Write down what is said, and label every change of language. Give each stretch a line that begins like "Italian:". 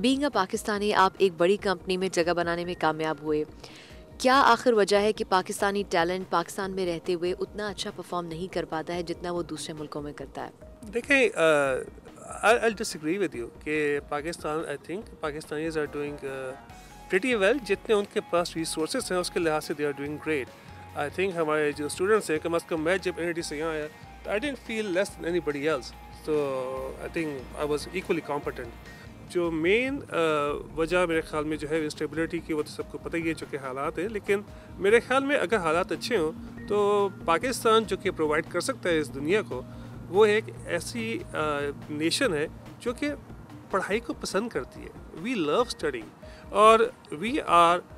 English: being a Pakistani,
Urdu: آپ ایک بڑی کمپنی میں جگہ بنانے میں کامیاب ہوئے. کیا آخر وجہ ہے کہ پاکستانی ٹیلنٹ پاکستان میں رہتے ہوئے اتنا اچھا پرفارم نہیں کر پاتا ہے جتنا وہ دوسرے ملکوں میں کرتا ہے؟ دیکھیں,
English: I'll disagree with you
Urdu: کہ Pakistan,
English: I think Pakistanis are doing pretty well.
Urdu: جتنے ان کے پاس ریسورسز ہیں اس کے لحاظ سے
English: they are doing great. I think
Urdu: ہمارے جو اسٹوڈنٹس ہیں, کم از کم میں جب NIT سے یہاں آیا
English: I didn't feel less than anybody else. So I think I was equally competent.
Urdu: جو مین وجہ میرے خیال میں جو ہے انسٹیبلٹی کی, وہ تو سب کو پتہ ہی ہے جو کہ حالات ہیں, لیکن میرے خیال میں اگر حالات اچھے ہوں تو پاکستان جو کہ پرووائڈ کر سکتا ہے اس دنیا کو, وہ ایک ایسی نیشن ہے جو کہ پڑھائی کو پسند کرتی ہے.
English: we love studying اور we are